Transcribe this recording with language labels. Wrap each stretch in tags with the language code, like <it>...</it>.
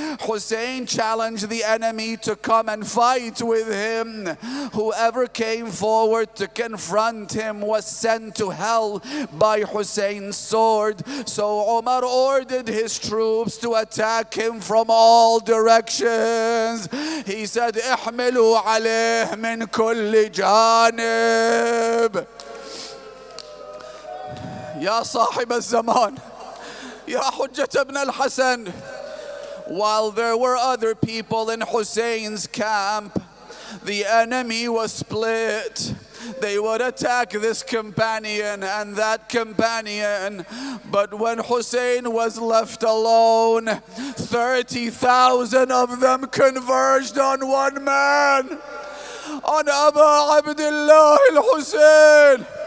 <en>Hussein challenged the enemy to come and fight with him. Whoever came forward to confront him was sent to hell by Hussein's sword. So Umar ordered his troops to attack him from all directions. He said,</en> <ar>احملوا عليه من كل جانب. يا صاحب الزمان يا حجة ابن الحسن.</ar> <en>While there were other people in Hussein's camp, the enemy was split. They would attack this companion and that companion. But when Hussein was left alone, 30,000 of them converged on one man, on Aba Abdullah al-Hussein.</en>